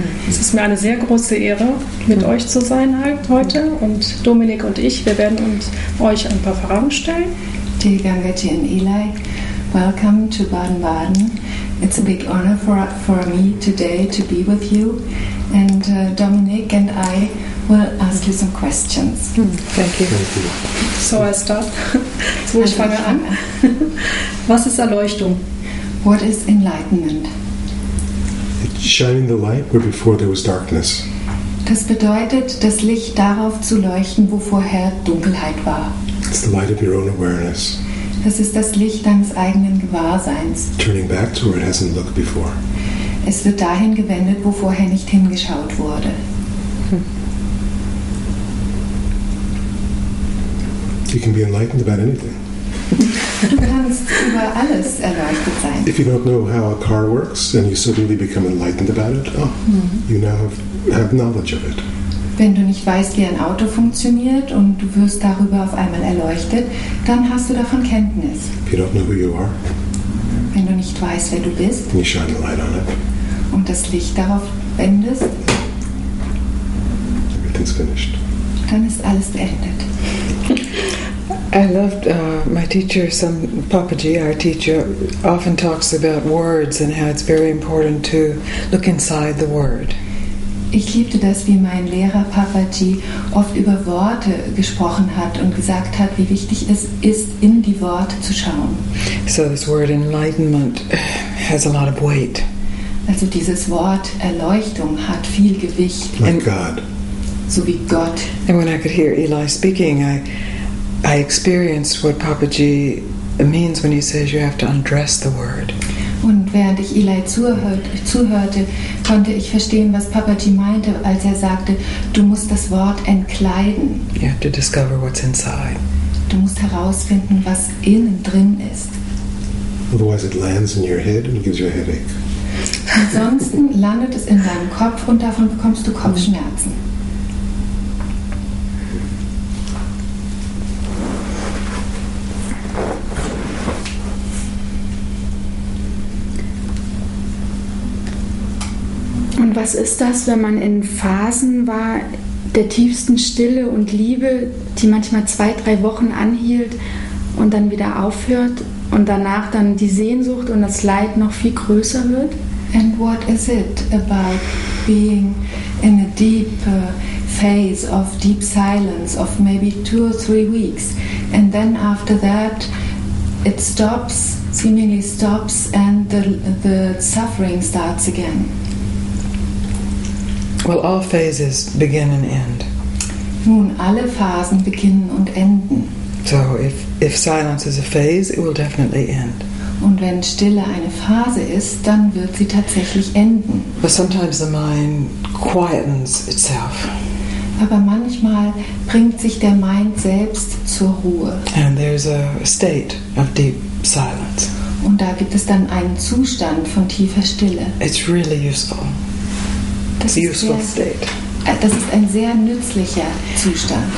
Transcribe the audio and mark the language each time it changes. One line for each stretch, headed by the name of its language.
German: Es ist mir eine sehr große Ehre, mit euch zu sein heute. Und Dominique und ich, wir werden euch ein paar Fragen stellen.
English: Dear Gangaji and Eli, welcome to Baden-Baden. It's a big honor for me today to be with you. And Dominique and I will ask you some questions. Thank you. So I start.
German: So, ich fange an. Was ist Erleuchtung?
English: What is enlightenment? It's shining the light where before there was darkness.
German: Das bedeutet, das Licht darauf zu leuchten, wo vorher Dunkelheit war.
English: It's the light of your own awareness.
German: Das ist das Licht deines eigenen Gewahrseins.
English: Turning back to where it hasn't looked before.
German: Es wird dahin gewendet, wo vorher nicht hingeschaut wurde.
English: You can be enlightened about anything.
German: Du kannst über alles erleuchtet sein.
English: If you don't know how a car works and you suddenly become enlightened about it, you now have knowledge of it.
German: Wenn du nicht weißt, wie ein Auto funktioniert und du wirst darüber auf einmal erleuchtet, dann hast du davon Kenntnis.
English: If you don't know who you are,
German: wenn du nicht weißt, wer du bist,
English: and you shine the light on it,
German: und das Licht darauf wendest,
English: everything's finished.
German: Dann ist alles beendet.
English: I loved my teacher, Papaji, our teacher, often talks about words and how it's very important to look inside the word.
German: Ich liebte das, wie mein Lehrer Papaji oft über Worte gesprochen hat und gesagt hat, wie wichtig es ist, in die Worte zu schauen.
English: So this word enlightenment has a lot of weight.
German: Also dieses Wort Erleuchtung hat viel Gewicht.
English: Like God.
German: So wie Gott.
English: And when I could hear Eli speaking, I experienced what Papaji means when he says you have to undress the word.
German: Und während ich Eli zuhörte, konnte ich verstehen, was Papaji meinte, als er sagte, du musst das Wort entkleiden.
English: You have to discover what's inside.
German: Du musst herausfinden, was innen drin ist.
English: Otherwise it lands in your head and gives you a headache.
German: Ansonsten landet es in deinem Kopf und davon bekommst du Kopfschmerzen. Und was ist das, wenn man in Phasen war der tiefsten Stille und Liebe, die manchmal 2-3 Wochen anhielt und dann wieder aufhört und danach dann die Sehnsucht und das Leid noch viel größer wird?
English: And what is it about being in a deep phase of deep silence of maybe 2 or 3 weeks, and then after that it stops, seemingly stops, and the suffering starts again? Well, all phases begin and end.
German: Nun, alle Phasen beginnen und enden.
English: So if silence is a phase, it will definitely end.
German: Und wenn Stille eine Phase ist, dann wird sie tatsächlich enden.
English: But sometimes the mind quietens itself.
German: Aber manchmal bringt sich der Mind selbst zur Ruhe.
English: And there's a state of deep silence.
German: Und da gibt es dann einen Zustand von tiefer Stille.
English: It's really useful.
German: Das
English: useful state.
German: Das ist ein sehr nützlicher Zustand.